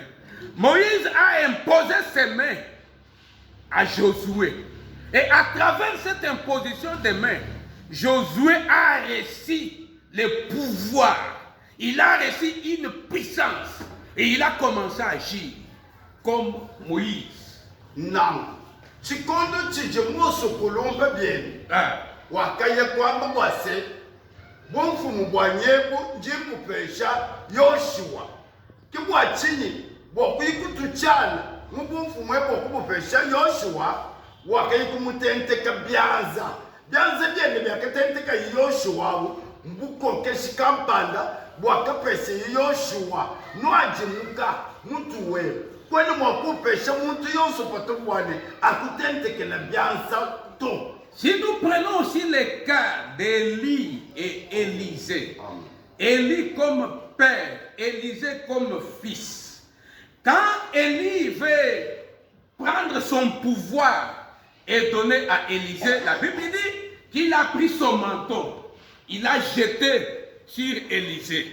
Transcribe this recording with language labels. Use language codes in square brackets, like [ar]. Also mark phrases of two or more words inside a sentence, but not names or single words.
[fr] Moïse a imposé ses mains à Josué. Et à travers cette imposition des mains, Josué a reçu le pouvoir. Il a reçu une puissance. Et il a commencé à agir comme Moïse. Non. [lu] Chikondo chijemoso kulomba bien. Wakaya kwamba wase. Bomfumu bwanyebu njimu pesha Yoshua. Kibwa chini. Bokuyikutuchana mubumfumu bokubupesha Yoshua wakayikumutentka byanza byene byakatentka Yoshua mbukokeshi kampanda bwakapese Yoshua nwajimuka mutu we kwene mwakupesha muntu yonso patobwane akutentekela byanza to. [fr] Si nous prenons aussi le cas d'Élie et Élisée, Élie comme père, Élisée comme fils. Quand Élie veut prendre son pouvoir et donner à Élisée, la Bible dit qu'il a pris son manteau, il a jeté sur Élisée.